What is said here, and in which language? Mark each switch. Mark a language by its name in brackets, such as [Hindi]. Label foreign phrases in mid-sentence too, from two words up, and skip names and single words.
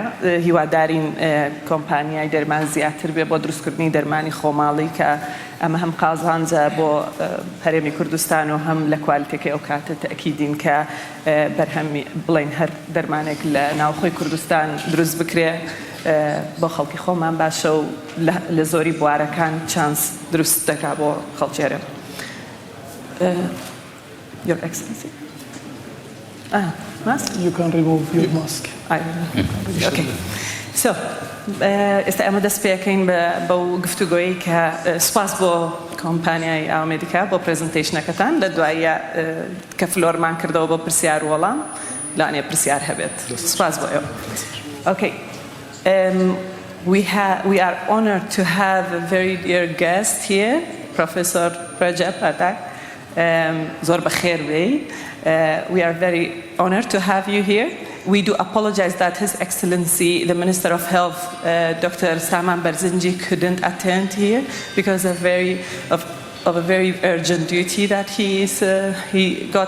[Central Kurdish] هیوادارین کۆمپانیای دەرمان زیاتر بێ بۆ دروستکردنی دەرمانی خۆماڵی کە ئەمە هەم قازانجە بۆ هەرێمی کوردستان و هەم لە کوالیتێکی ئەو کاتە تەکیدین کە بەرهەمی بڵین هەر دەرمانێک لە ناوخۆی کوردستان دروست بکرێ بۆ خەڵکی خۆمان باشە و لە زۆری بوارەکان چانس دروست دەکا بۆ خەڵکێرە. [English] Your Excellency. Mask? You can remove your mask. Okay. So, [Central Kurdish] ئێستا ئەمە دەست پێکەین بەو گفتوگۆیی کە سوپاس بۆ کۆمپانیای ئامریکا بۆ پرێزنتیشنەکەتان لە دوایە کە فلۆرمان کردەوە بۆ پرسیار وەڵام لانێ پرسیار هەبێت. سوپاس بۆ ئێوە. [English] Okay. We are honored to have a very dear guest here, Professor Rajab Atak. [Central Kurdish] زۆر بەخێر بێی. [English] We are very honored to have you here. We do apologize that His Excellency, the Minister of Health, Dr. Saman Barzinji, couldn't attend here because of a very urgent duty that he got.